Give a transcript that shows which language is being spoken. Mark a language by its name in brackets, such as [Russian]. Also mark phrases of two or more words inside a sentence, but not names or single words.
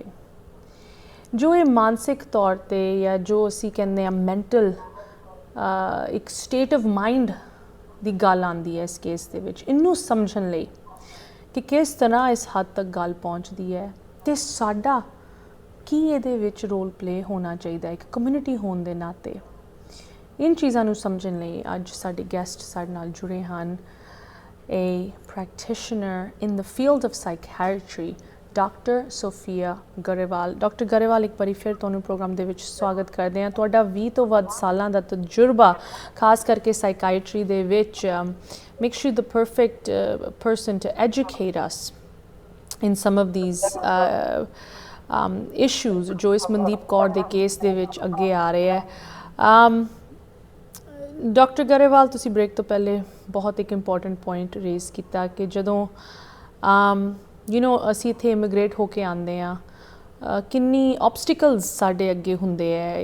[Punjabi] ਜੋ ਇਹ ਮਾਨਸਿਕ ਤੌਰ ਤੇ ਜਾਂ ਜੋ ਅਸੀਂ ਕਹਿੰਦੇ ਆ ਮੈਂਟਲ ਇੱਕ [English] state of mind [Punjabi] ਦੀ ਗੱਲ ਆਉਂਦੀ ਹੈ ਇਸ ਕੇਸ ਦੇ ਵਿੱਚ, ਇਹਨੂੰ ਸਮਝਣ ਲਈ ਕਿ ਕਿਸ ਤਰ੍ਹਾਂ ਇਸ ਹੱਦ ਤੱਕ ਗੱਲ ਪਹੁੰਚਦੀ ਹੈ ਤੇ ਸਾਡਾ ਕੀ ਇਹਦੇ ਵਿੱਚ [English] role play [Punjabi] ਹੋਣਾ ਚਾਹੀਦਾ ਇੱਕ ਕਮਿਊਨਿਟੀ ਹੋਣ ਦੇ ਨਾਤੇ। ਇਨ ਚੀਜ਼ਾਂ ਨੂੰ ਸਮਝਣ ਲਈ ਅੱਜ ਸਾਡੇ ਗੈਸਟ ਸਾਡੇ ਨਾਲ ਜੁੜੇ ਹਨ। [English] A practitioner in the field of psychiatry, ਡਾਕਟਰ ਸੋਫੀਆ ਗਰੇਵਾਲ। [Punjabi] ਡਾਕਟਰ ਗਰੇਵਾਲ, ਇੱਕ ਵਾਰੀ ਫਿਰ ਤੁਹਾਨੂੰ ਪ੍ਰੋਗਰਾਮ ਦੇ ਵਿੱਚ ਸਵਾਗਤ ਕਰਦੇ ਹਾਂ। ਤੁਹਾਡਾ 20 ਤੋਂ ਵੱਧ ਸਾਲਾਂ ਦਾ ਤਜਰਬਾ ਖਾਸ ਕਰਕੇ ਸਾਈਕਾਇਟਰੀ ਦੇ ਵਿੱਚ [English] makes you the perfect person to educate us in some of these issues [Punjabi] ਜੋ ਇਸ ਮਨਦੀਪ ਕੌਰ ਦੇ ਕੇਸ ਦੇ ਵਿੱਚ ਅੱਗੇ ਆ ਰਹੇ ਹੈ। ਡਾਕਟਰ ਗਰੇਵਾਲ, ਤੁਸੀਂ ਬ੍ਰੇਕ ਤੋਂ ਪਹਿਲੇ ਬਹੁਤ ਇੱਕ [English] important point raise [Punjabi] ਕੀਤਾ ਕਿ ਜਦੋਂ ਅਸੀਂ ਇੱਥੇ ਇਮੀਗ੍ਰੇਟ ਹੋ ਕੇ ਆਉਂਦੇ ਹਾਂ, ਕਿੰਨੀ ਆਬਸਟੀਕਲਸ ਸਾਡੇ ਅੱਗੇ ਹੁੰਦੇ ਹੈ।